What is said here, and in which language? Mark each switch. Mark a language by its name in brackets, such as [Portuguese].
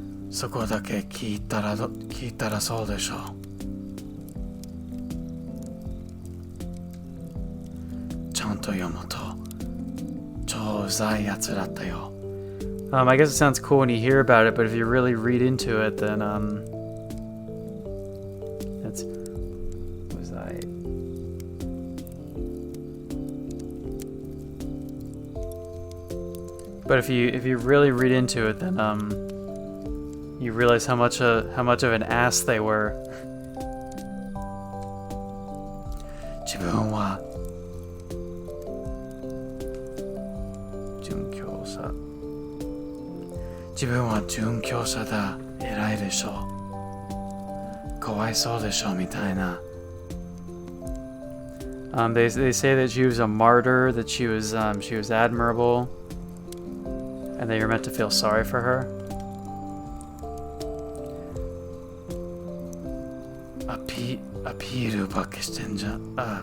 [Japanese] そこだけ聞いたらそうでしょう。ちゃんと読むと超うざいやつだったよ。 [English] I guess it sounds cool when you hear about it, but if you really read into it, then that's was I. But if you really read into it, then you realize how much of an ass they were. [Japanese] 自分は殉教者。自分は殉教者だ。偉いでしょ。かわいそうでしょみたいな。 [English] They say that she was a martyr, that she was admirable, and that you're meant to feel sorry for her. [Japanese] Appealばっかしてんじゃん。